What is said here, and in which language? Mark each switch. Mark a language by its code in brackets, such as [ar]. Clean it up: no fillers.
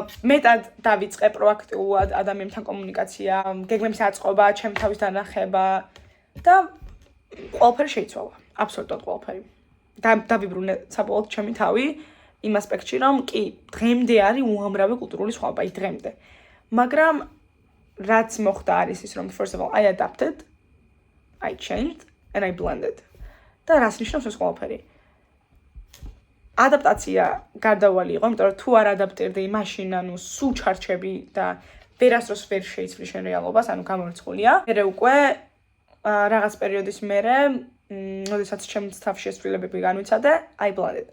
[ka] მეტად დავიწყე პროაქტიულად ადამიანთან კომუნიკაცია, გეგმების აწყობა, ჩემ თავის დანახება და ყველაფერი შეიცვალა. აბსოლუტურად ყველაფერი. დავიბრუნე საბოლოოდ ჩემი თავი იმ ასპექტში, რომ კი, დღემდე არის უამრავი კულტურული სხვაობა, დღემდე. მაგრამ რაც მოხდა არის ის, რომ [en] first of all, I adapted, I changed and I blended. [ka] და რას ნიშნავს ეს ყველაფერი? ადაპტაცია გარდაუვალი იყო, იმიტომ რომ თუ არ ადაპტირდი, მაშინ სულ ჩარჩები და ვერასდროს ვერ შეიცვლი შენ რეალობას, გამორიცხულია. მერე უკვე რაღაც პერიოდის მერე, როდესაც ჩემს თავში ეს ცვლილებები განვიცადე, [en] I blended.